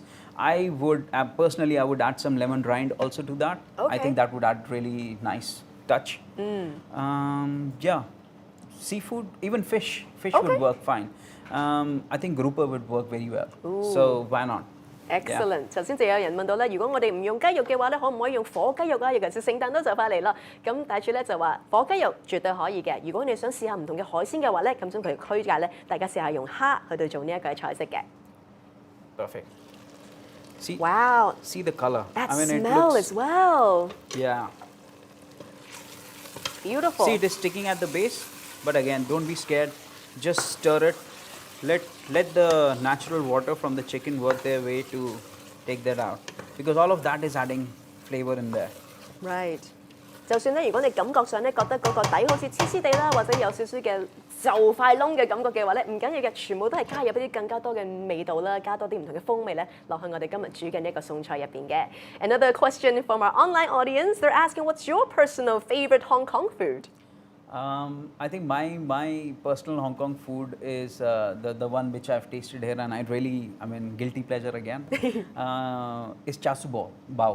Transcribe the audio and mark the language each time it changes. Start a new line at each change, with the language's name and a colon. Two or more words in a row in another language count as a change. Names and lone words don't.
English: I would personally I would add some lemon rind also to that. Okay. I think that would add really nice touch. Yeah. Seafood, even fish would work fine. I think grouper would work very well. So why not? Excellent！
Cantonese: 頭先就有人問到咧，如果我哋唔用雞肉嘅話咧，可唔可以用火雞肉啊？尤其是聖誕都就快嚟啦。咁大廚咧就話火雞肉絕對可以嘅。如果你想試下唔同嘅海鮮嘅話咧，咁將佢推介咧，大家試下用蝦去到做呢一個菜式嘅。
English: Perfect. See, Wow! see the color. That I mean, it smell looks, as well. Yeah. Beautiful. See, it is sticking at the base, but again, don't be scared. Just stir it. Let the natural water from the chicken work their way to take that out, because all of that is adding flavor in there. Right.
Cantonese: 就算咧，如果你感覺上咧覺得嗰個底好似黐黐地啦，或者有少少嘅就快燶嘅感覺嘅話咧，唔緊要嘅，全部都係加入一啲更加多嘅味道啦，加多啲唔同嘅風味咧落去我哋今日煮嘅呢一個餸菜入邊嘅。
English: Another question from our online audience, they're asking, what's your personal favorite Hong Kong food? I think my personal Hong Kong food is the one which I've tasted here, and guilty pleasure again, is char siu bao.